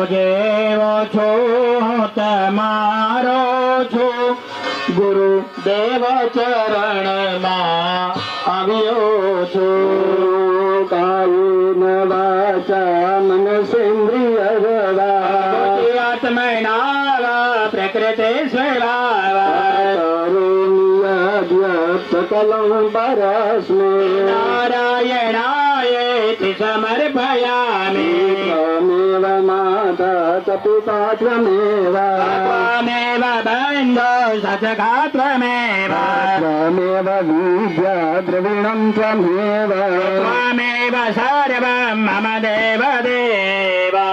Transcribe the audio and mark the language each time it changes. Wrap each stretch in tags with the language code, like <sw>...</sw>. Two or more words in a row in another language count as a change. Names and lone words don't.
<gu>જેવો છો તમારો છું. ગુરુદેવ ચરણમાં આવ્યો છું.</gu> <sa>કાયેન વાચા મનસેન્દ્રિય આત્મના પ્રકૃતિ सकलं परस्मै नारायणाय समर्पयामि. त्वमेव माता च पिता त्वमेव, त्वमेव बन्धो सखा त्वमेव, त्वमेव विद्या द्रविणं त्वमेव, त्वमेव सर्वं मम देव देव.</sa>